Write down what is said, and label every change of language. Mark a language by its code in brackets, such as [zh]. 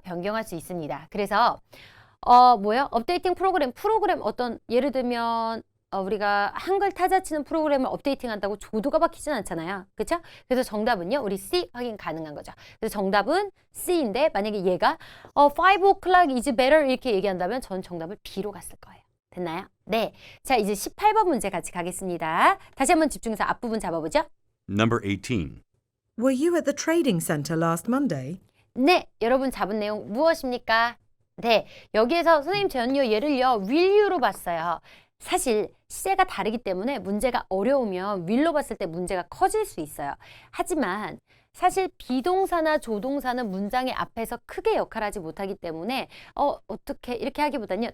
[ko] 변경할 수 있습니다. 그래서 업데이팅 프로그램 어떤 예를 들면 우리가 한글 타자 치는 프로그램을 업데이팅 한다고 조도가 바뀌진 않잖아요. 그렇죠? 그래서 정답은요. 우리 C 확인 가능한 거죠. 그래서 정답은 C인데 만약에 얘가 [en] 5 o'clock is better [ko] 이렇게 얘기한다면 전 정답을 B로 갔을 거예요. 됐나요? 네. 자, 이제 18번 문제 같이 가겠습니다. 다시 한번 집중해서 앞부분 잡아보죠. [en] Number 18. Were you at the trading centre last Monday? [ko] 네. 여러분 잡은 내용 무엇입니까? 네. 여기에서 선생님 저는요. 얘를요. [en] will you [ko] 로 봤어요. 사실 시제가 다르기 때문에 문제가 어려우면 will로 봤을 때 문제가 커질 수 있어요. 하지만 사실 비동사나 조동사는 문장의 앞에서 크게 역할하지 못하기 때문에 어떻게 이렇게 하기보다는요.